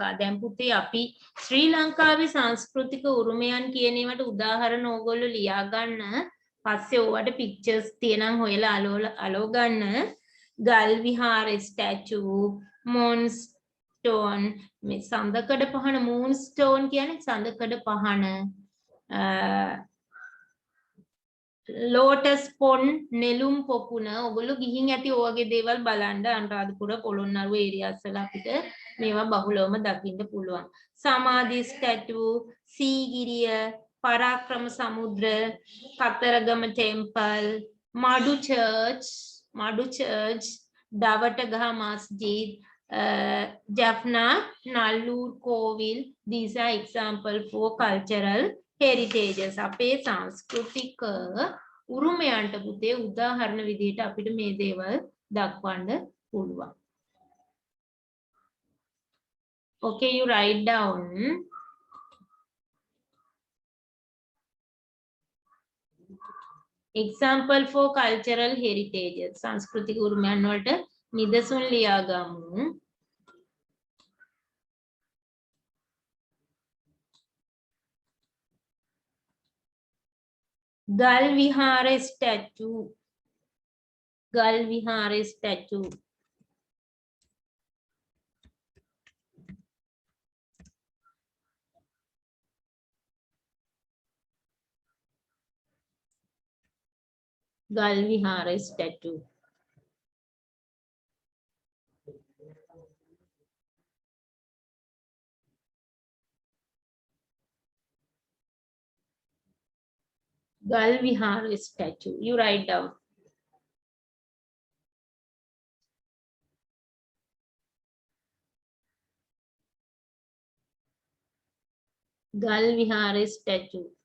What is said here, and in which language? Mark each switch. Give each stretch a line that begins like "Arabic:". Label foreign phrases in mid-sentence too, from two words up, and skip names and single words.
Sinhala: දැන් පුතේ අපි ශ්‍රී ලංකාවේ සංස්කෘතික උරුමයන් කියන ඒවාට උදාහරණ ඕගොල්ලෝ ලියා ගන්න. පස්සේ ඕවට pictures තියෙනම් හොයලා අලෝ ගන්න. ගල් විහාර
English: statue, moonstone,
Sinhala: මේ සඳකඩ පහන moonstone කියන්නේ සඳකඩ පහන.
English: lotus pond
Sinhala: නෙළුම් පොකුණ ඔගොල්ලෝ ගිහින් ඇති ඔයගේ දේවල් බලන්න අනුරාධපුර පොළොන්නරුව ඒරියාස් වල අපිට මේවා බහුලවම දකින්න පුළුවන්. සමාධි ස්ටැචු, සීගිරිය, පරාක්‍රම සමුද්‍ර, කතරගම ටෙම්පල්, මඩු චර්ච්, දවටගහ මස්ජිද්, Jaffna, Nallur Kovil.
English: These are example for cultural heritages.
Sinhala: අපේ සංස්කෘතික උරුමයන්ට පුතේ උදාහරණ විදිහට අපිට මේ දේවල් දක්වන්න පුළුවන්.
English: Okay, you write down. Example for cultural heritages.
Sinhala: සංස්කෘතික උරුමයන් වලට නිදසුන් ලියා ගමු. ගල් විහාර statue. ගල් විහාර statue. ගල් විහාර statue.
English: Gal Vihar statue. You write down. Gal Vihar statue.